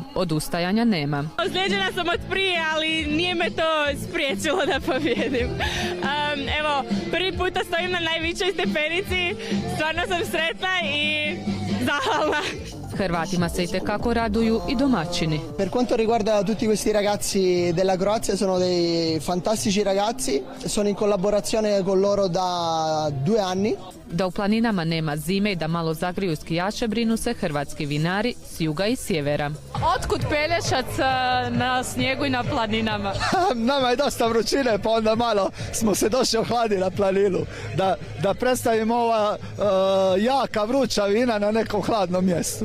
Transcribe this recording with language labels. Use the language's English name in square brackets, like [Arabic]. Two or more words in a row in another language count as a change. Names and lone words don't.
[Croatian] Odustajanja nema. Ozlijeđena sam od prije, ali nije me to spriječilo da pobjedim. Evo, prvi puta stojim na najvišoj stepenici, stvarno sam sretna i zahvalna. Hrvatima se itekako raduju i domaćini. [Italian] Per quanto riguarda tutti questi ragazzi della Croazia, sono dei fantastici ragazzi, sono in collaborazione con loro da 2 anni. [Croatian] Da u planinama nema zime i da malo zagriju skijače, brinu se hrvatski vinari s juga i sjevera. Otkud Pelješac na snijegu i na planinama? Nama je dosta vrućine, pa onda malo smo se došli ohladiti na planinu. Da predstavimo ova jaka vruća vina na nekom hladnom mjestu.